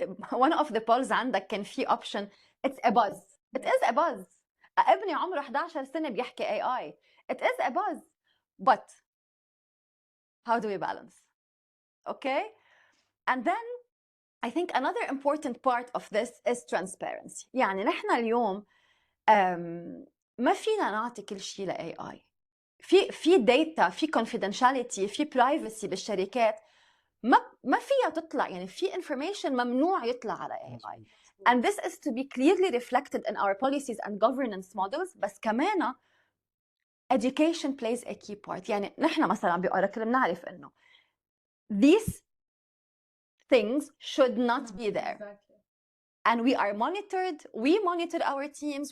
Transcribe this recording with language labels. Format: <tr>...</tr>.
<en>One of the polls</en> <ar>عندك كان في</ar> <en>option, it's a buzz. It is a buzz.</en> <ar>ابني عمره 11 سنة بيحكي</ar> <en>AI. It is a buzz. But how do we balance? okay? And then I think another important part of this is transparency.</en> <ar>يعني نحن اليوم ما فينا نعطي كل شيء ل AI. في data، في confidentiality، في privacy بالشركات ما فيها تطلع، يعني في information ممنوع يطلع على AI.</ar> <en>And this is to be clearly reflected in our policies and governance models.</en> <ar>بس كمان</ar> <en>education plays a key part.</en> <ar>يعني نحن مثلا بأوراكل بنعرف إنه</ar> <en>these things should not be there. Exactly. And we are monitored. We monitor our teams.</en>